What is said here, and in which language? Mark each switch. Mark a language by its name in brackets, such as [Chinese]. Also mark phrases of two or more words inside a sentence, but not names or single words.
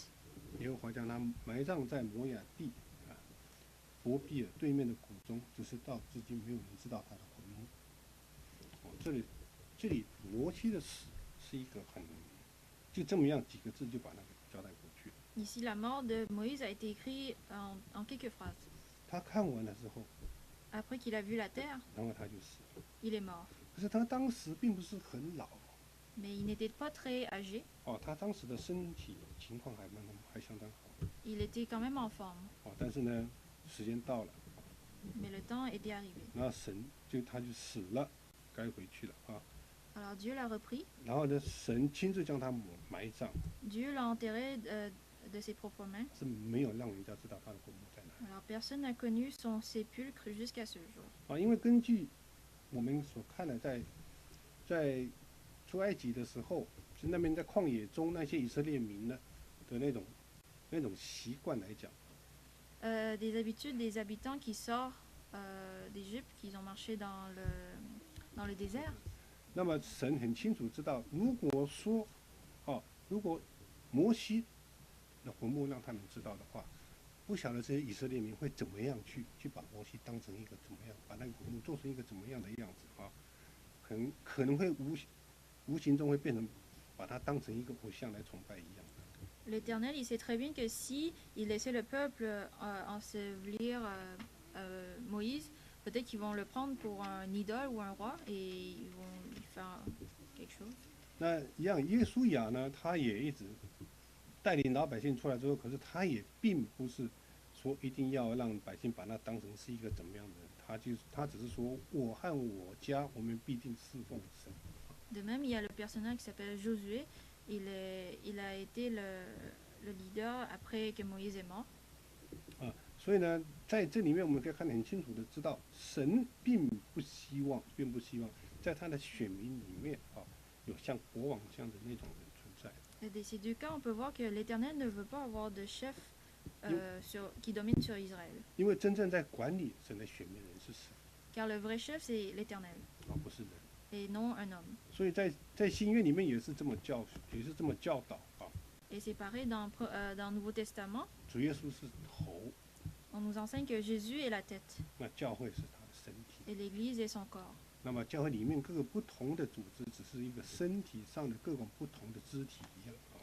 [Chinese] 耶和华将他埋葬在摩亚地伯比尔对面的谷中，只是到至今没有人知道他的坟墓。这里摩西的死是一个就这么样几个字就把那个交代过去了。 [French] Ici, la mort de Moïse a été écrite en quelques phrases. [Chinese] 他看完了之后， [French] Après qu'il a vu la terre, [Chinese] 然后他就死了。 [French] il est mort. [Chinese] 可是他当时并不是很老 [French] Mais il n'était pas très âgé. [Chinese] 他当时的身体情况还相当好 [French] Il était quand même en forme. [Chinese] 但是呢，时间到了， [French] Mais le temps était arrivé. [Chinese] 那神他就死了，该回去了 [French] Alors Dieu l'a repris. [Chinese] 然后呢，神亲自将他埋葬， [French] Dieu l'a enterré de ses propres mains. [Chinese] 是没有让人家知道他的坟墓在哪里 [French] Alors personne n'a connu son sépulcre jusqu'à ce jour. [Chinese] 因为根据我们所看的，在出埃及的时候，就那边在旷野中那些以色列民呢的那种习惯来讲， [French] Des habitudes des habitants qui sortent d'Égypte, qui ont marché dans le désert. [Chinese] 那么神很清楚知道，如果说如果摩西的坟墓让他们知道的话，不晓得这些以色列民会怎么样去把摩西当成一个怎么样，把那个坟墓做成一个怎么样的样子可能会无形中会变成把他当成一个偶像来崇拜一样的。 [French] L'Éternel, il sait très bien que si il laissait le peuple ensevelir Moïse, peut-être qu'ils vont le prendre pour un idole ou un roi et ils vont lui faire quelque chose. [Chinese] 那一样，耶稣亚呢，他也一直带领老百姓出来之后，可是他也并不是说一定要让百姓把他当成是一个怎么样的人，他只是说我和我家，我们必定侍奉神。 [French] De même, il y a le personnage qui s'appelle Josué. Il a été le leader après que Moïse est mort. [Chinese] 所以呢，在这里面我们可以看得很清楚的知道，神并不希望在他的选民里面有像国王这样的那种人存在。 [French] Et de ces deux cas, on peut voir que l'Éternel ne veut pas avoir de chef qui domine sur Israël. [Chinese] 因为真正在管理神的选民人是神， [French] Car le vrai chef, c'est l'Éternel, [Chinese] 不是人。 [French] et non un homme. [Chinese] 所以在新约里面也是这么教导啊。 [French] Et c'est pareil dans le Nouveau Testament, [Chinese] 主耶稣是头， [French] on nous enseigne que Jésus est la tête, [Chinese] 那教会是他的身体。 [French] et l'Église est son corps. [Chinese] 那么教会里面各个不同的组织，只是一个身体上的各种不同的肢体一样啊，